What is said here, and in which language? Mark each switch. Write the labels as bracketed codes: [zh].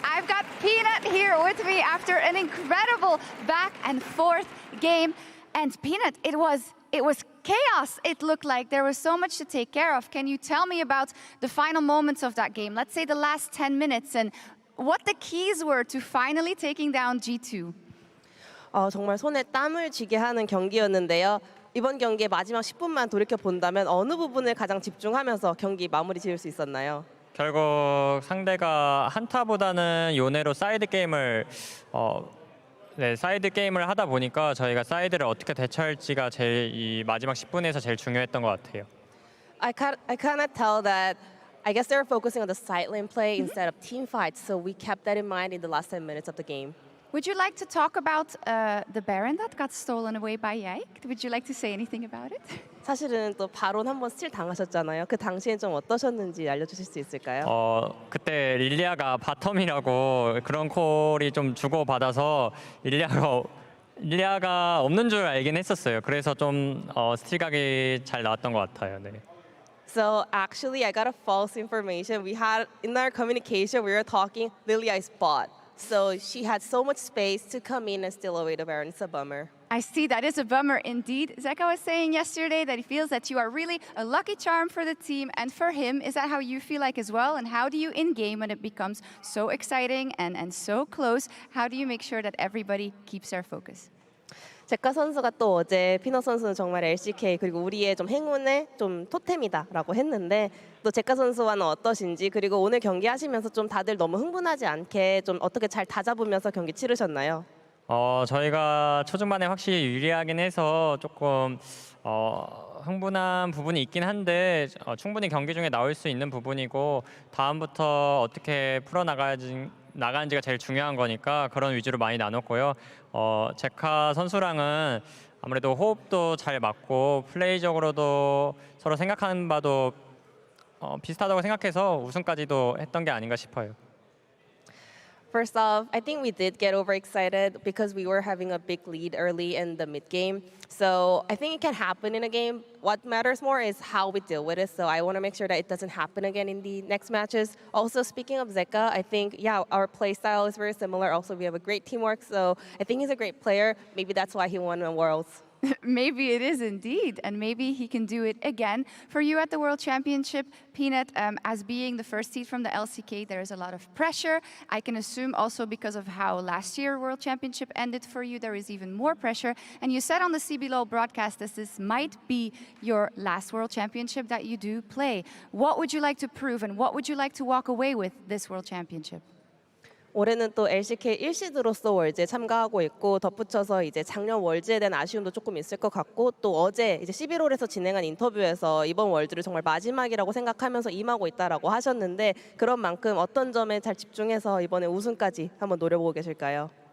[en] I've got Peanut here with me after an incredible back and forth game. And Peanut, it was chaos. It looked like there was so much to take care of. Can you tell me about the final moments of that game? Let's say the last 10 minutes and what the keys were to finally taking down G2. [ko] 정말 손에 땀을 쥐게 하는 경기였는데요. 이번 경기의 마지막 10분만 돌이켜 본다면 어느 부분을 가장 집중하면서 경기 마무리 지을 수 있었나요? 결국 상대가 한타보다는 요네로 사이드 게임을 사이드 게임을 하다 보니까 저희가 사이드를 어떻게 대처할지가 제일 이 마지막 10분에서 제일 중요했던 것 같아요. [en] I kind of tell that I guess they were focusing on the side lane play instead of team fights, so we kept that in mind in the last 10 minutes of the game. Would you like to talk about the Baron that got stolen away by Yike? Would you like to say anything about it? [ko] 사실은 또 바론 한번 스틸 당하셨잖아요. 그 당시엔 좀 어떠셨는지 알려주실 수 있을까요? 그때 릴리아가 바텀이라고 그런 콜이 좀 주고받아서 릴리아가 없는 줄 알긴 했었어요. 그래서 좀 스틸각이 잘 나왔던 것 같아요. 네. [en] So actually, I got a false information. We had in our communication, we were talking Lillia is bot. So she had so much space to come in and steal away the Baron. It's a bummer. I see, that is a bummer indeed. Zeka was saying yesterday that he feels that you are really a lucky charm for the team and for him. Is that how you feel like as well? And how do you in-game when it becomes so exciting and so close? How do you make sure that everybody keeps their focus? [ko] 제카 선수가 또 어제 피너 선수는 정말 LCK 그리고 우리의 좀 행운의 좀 토템이다라고 했는데 또 제카 선수와는 어떠신지 그리고 오늘 경기 하시면서 좀 다들 너무 흥분하지 않게 좀 어떻게 잘 다잡으면서 경기 치르셨나요? 저희가 초중반에 확실히 유리하긴 해서 조금 흥분한 부분이 있긴 한데 충분히 경기 중에 나올 수 있는 부분이고 다음부터 어떻게 나가는지가 제일 중요한 거니까 그런 위주로 많이 나눴고요. 제카 선수랑은 아무래도 호흡도 잘 맞고 플레이적으로도 서로 생각하는 바도 비슷하다고 생각해서 우승까지도 했던 게 아닌가 싶어요. [en] First off, I think we did get overexcited because we were having a big lead early in the mid game. So I think it can happen in a game. What matters more is how we deal with it. So I want to make sure that it doesn't happen again in the next matches. Also, speaking of Zeka, I think, our play style is very similar. Also, we have a great teamwork. So I think he's a great player. Maybe that's why he won the Worlds. Maybe it is indeed, and maybe he can do it again. For you at the World Championship, Peanut, as being the first seed from the LCK, there is a lot of pressure. I can assume also because of how last year World Championship ended for you, there is even more pressure. And you said on the CBLOL broadcast that this might be your last World Championship that you do play. What would you like to prove, and what would you like to walk away with this World Championship? [ko] 올해는 또 LCK 1시드로서 월즈에 참가하고 있고 덧붙여서 이제 작년 월즈에 대한 아쉬움도 조금 있을 것 같고 또 어제 이제 11홀에서 진행한 인터뷰에서 이번 월즈를 정말 마지막이라고 생각하면서 임하고 있다라고 하셨는데 그런 만큼 어떤 점에 잘 집중해서 이번에 우승까지 한번 노려보고 계실까요?